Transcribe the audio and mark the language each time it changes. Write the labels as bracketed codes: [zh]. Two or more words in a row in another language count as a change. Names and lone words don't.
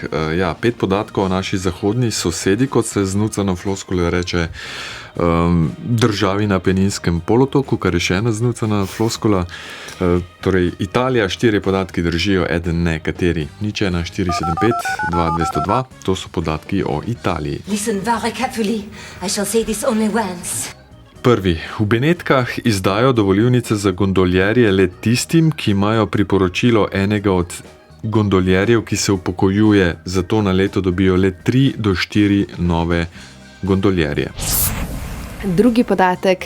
[sl] Ja, 5 podatkov o naši zahodni sosedi, kot se z nucano floskulo reče, državi na Apeninskem polotoku, kar je še ena znucana floskula. Torej, Italija, 4 podatki držijo, eden ne, kateri? 0, 475 2202, to so podatki o Italiji. [en] Listen very carefully, I shall say this only once. [sl] Prvi. V Benetkah izdajo dovolilnice za gondoljerje le tistim, ki imajo priporočilo enega od gondoljerjev, ki se upokojuje, zato na leto dobijo le 3 do 4 nove gondoljerje. Drugi podatek.